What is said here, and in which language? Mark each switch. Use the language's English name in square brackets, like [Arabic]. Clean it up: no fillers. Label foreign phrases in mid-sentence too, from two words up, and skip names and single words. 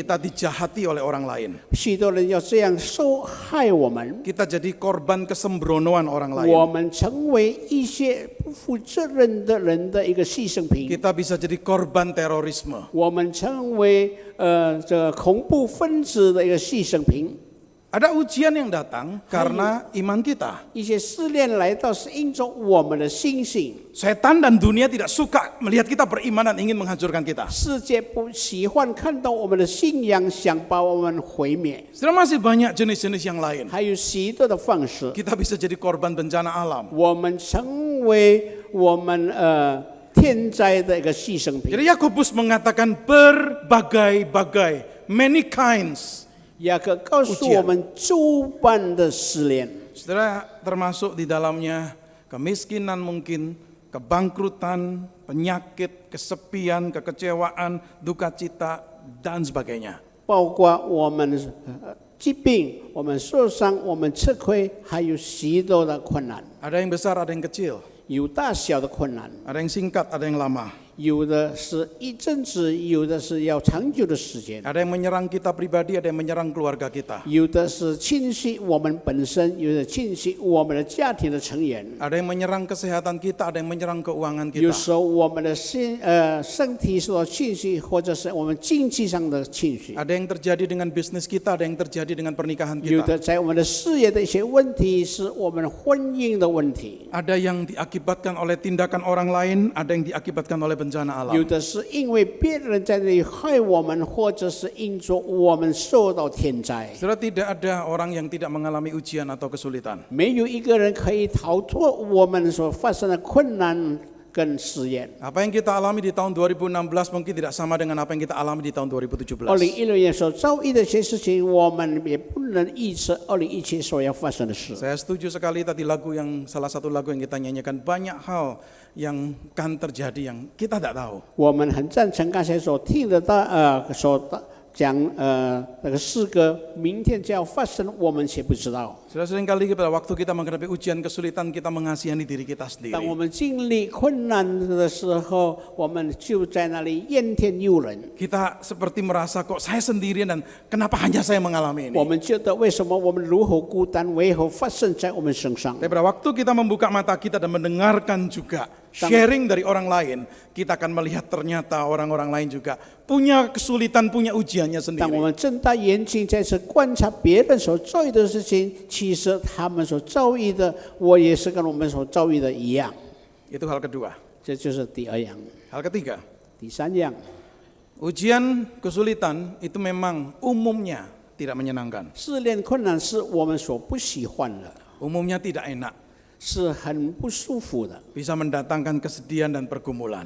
[Indonesian] Kita dijahati oleh orang lain. [Chinese] 许多人要这样受害我们， [Indonesian] Kita jadi korban kesembronoan orang [Chinese] 我 [Indonesian] lain. [Chinese] 们成为一些不负责任的人的一个牺牲品， [Indonesian] Kita bisa jadi korban terorisme. [Chinese] 我们成为这个恐怖分子的一个牺牲品。 [Indonesian] Ada ujian yang datang karena iman kita. [Chinese] 一些试炼来到，是因着我们的信心。 [Indonesian] Setan dan dunia tidak suka melihat kita beriman dan ingin menghancurkan kita. [Chinese] 世界不喜欢看到我们的信仰，想把我们毁灭。 [Indonesian] Setelah masih banyak jenis-jenis yang lain. [Chinese] 还有许多的方式， [Indonesian] Kita bisa jadi korban bencana alam. [Chinese] 我们成为我们天灾的一个牺牲品。 [Indonesian] Jadi Yakobus mengatakan berbagai-bagai, [English] many kinds. [Chinese] 雅各告诉我们诸般的试炼， [Indonesian] Saudara, termasuk di dalamnya kemiskinan mungkin, kebangkrutan, penyakit, kesepian, kekecewaan, duka cita, dan sebagainya. [Chinese] 包括我们疾病、我们受伤、我们吃亏，还有许多的困难， [Indonesian] Ada yang besar, ada yang kecil. [Chinese] 有大小的困难， [Indonesian] Ada yang singkat, ada yang lama. [Chinese] 有的是一阵子，有的是要长久的时间， [Indonesian] Ada yang menyerang kita pribadi, ada yang menyerang keluarga kita. [Chinese] 有的是侵袭我们本身，有的侵袭我们的家庭的成员。 [Indonesian] Ada yang menyerang kesehatan kita, ada yang menyerang keuangan [Chinese] 有 [Indonesian] kita. [Chinese] 时候我们的身体受到侵袭，或者是我们经济上的侵袭。 [Indonesian] Ada yang terjadi dengan bisnis kita, ada yang terjadi dengan pernikahan [Chinese] 有 [Indonesian] kita. [Chinese] 的在我们的事业的一些问题，是我们婚姻的问题； [Indonesian] Ada yang diakibatkan oleh tindakan orang lain, ada yang diakibatkan oleh bencana [Chinese] 有 [Indonesian] alam. [Chinese] 的是因为别人在那里害我们，或者是因着我们受到天灾。 [Indonesian] Saudara, tidak ada orang yang tidak mengalami ujian atau kesulitan. [Chinese] 没有一个人可以逃脱我们所发生的困难跟试验。 [Indonesian] Apa yang kita alami di tahun 2016 mungkin tidak sama dengan apa yang kita alami di tahun 2017. [Chinese] 2016 年所遭遇的一些事情，我们也不能预测2017所要发生的事。 [Indonesian] Saya setuju sekali tadi salah satu lagu yang kita nyanyikan, banyak hal yang kan terjadi yang kita tidak tahu. [Chinese] 我们很赞成刚才所听得到讲那个诗歌，明天就要发生，我们却不知道。 [Indonesian] Sudah seringkali pada waktu kita menghadapi ujian kesulitan, kita mengasihani diri kita [Chinese] 当我 [Indonesian] sendiri. [Chinese] 们经历困难的时候，我们就在那里怨天尤人。 [Indonesian] Kita seperti merasa kok saya sendirian dan kenapa hanya saya mengalami [Chinese] 我 [Indonesian] ini. [Chinese] 们觉得为什么我们如何孤单，为何发生在我们身上？ [Indonesian] Tapi pada waktu kita membuka mata kita dan mendengarkan juga sharing dari orang lain, kita akan melihat ternyata orang-orang lain juga punya kesulitan, punya ujiannya [Chinese] 当我 [Indonesian] sendiri. [Chinese] 们睁大眼睛再次观察别人所遭遇的事情，其实他们所遭遇的，我也是跟我们所遭遇的一样。 [Indonesian] Itu hal kedua. [Chinese] 这就是第二样。 [Indonesian] Hal ketiga, [Chinese] 第三样， [Indonesian] ujian kesulitan itu memang umumnya tidak menyenangkan, [Chinese] 试炼困难是我们所不喜欢的， [Indonesian] umumnya tidak enak, [Chinese] 是很不舒服的， [Indonesian] bisa mendatangkan kesedihan dan pergumulan.